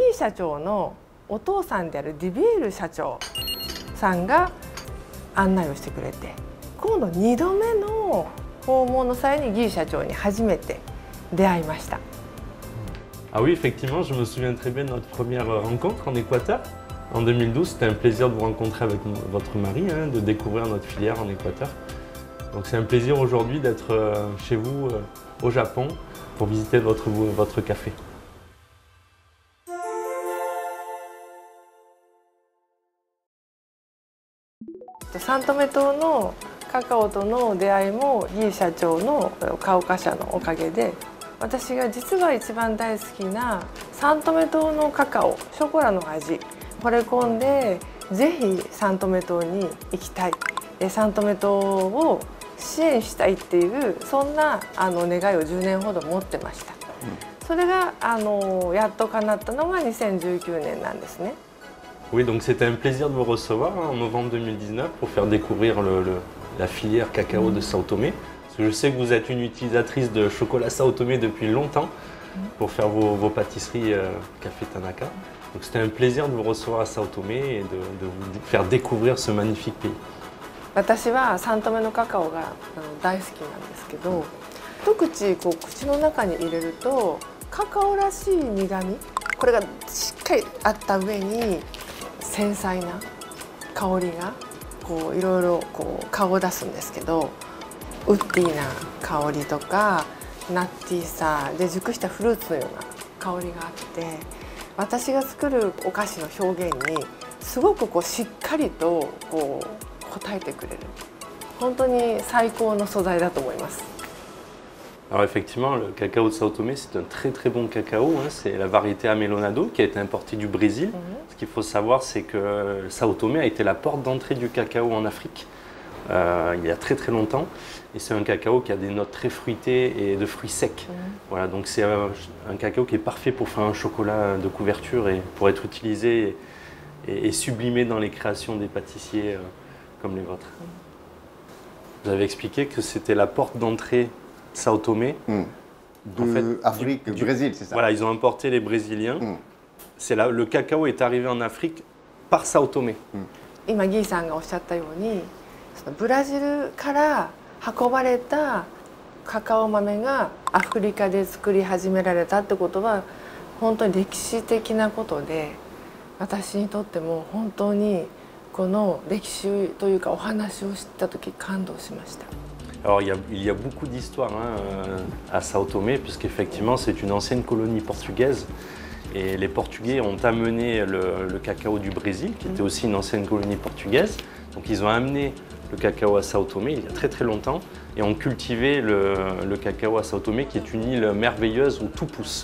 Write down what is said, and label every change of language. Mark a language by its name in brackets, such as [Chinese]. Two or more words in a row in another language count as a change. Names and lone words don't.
[Japanese] ー社長のお父さんであるディビエル社長さんが案内をしてくれて、今度2度目の訪問の際にギー社長に初めて出会いました。 [French] Ah oui, effectivement, je me souviens très bien de notre première rencontre en Équateur. En 2012, c'était un plaisir de vous rencontrer avec votre mari, de découvrir notre filière en Équateur. Donc c'est un plaisir aujourd'hui d'être chez vous au Japon pour visiter votre café. [Japanese] サントメ島のカカオとの出会いもギー社長のカオカ社のおかげで、私が実は一番大好きなサントメ島のカカオ、ショコラの味惚れ込んで、ぜひサントメ島に行きたい、サントメ島を支援したいっていうそんな願いを10年ほど持ってました。それがやっと叶ったのが2019年なんですね。 [French] Oui, donc c'était un plaisir de vous recevoir en novembre 2019 pour faire découvrir la filière cacao de Sao Tomé. Parce que je sais que vous êtes une utilisatrice de chocolat Sao Tomé depuis longtemps pour faire vos pâtisseries Café Tanaka. Donc c'était un plaisir de vous recevoir à Sao Tomé et de vous faire découvrir ce magnifique pays. [Japanese] 私はサントメのカカオが大好きなんですけど、一口口の中に入れるとカカオらしい苦み、これがしっかりあった上に繊細な香りがいろいろ顔を出すんですけど、ウッディな香りとかナッティーさで熟したフルーツのような香りがあって、私が作るお菓子の表現にすごくしっかりと応えてくれる、本当に最高の素材だと思います。 [French] Alors effectivement, le cacao de Sao Tomé, c'est un très très bon cacao. Hein. C'est la variété Amelonado qui a été importée du Brésil. Ce qu'il faut savoir, c'est que Sao Tomé a été la porte d'entrée du cacao en Afrique il y a très très longtemps. Et c'est un cacao qui a des notes très fruitées et de fruits secs. Voilà, donc c'est un cacao qui est parfait pour faire un chocolat de couverture et pour être utilisé et sublimé dans les créations des pâtissiers comme les vôtres. Vous avez expliqué que c'était la porte d'entrée Sao Tomé. En fait, Afrique, du Brésil, c'est ça? Voilà, ils ont importé les Brésiliens. Le cacao est arrivé en Afrique par Sao Tomé. [Japanese] 今ギーさんがおっしゃったように、そのブラジルから運ばれたカカオ豆がアフリカで作り始められたってことは本当に歴史的なことで、私にとっても本当にこの歴史というかお話を知った時感動しました。 [French] Alors il y a beaucoup d'histoires à Sao Tomé, puisqu'effectivement c'est une ancienne colonie portugaise. Et les Portugais ont amené le cacao du Brésil, qui était aussi une ancienne colonie portugaise. Donc ils ont amené le cacao à Sao Tomé il y a très très longtemps et ont cultivé le cacao à Sao Tomé, qui est une île merveilleuse où tout pousse.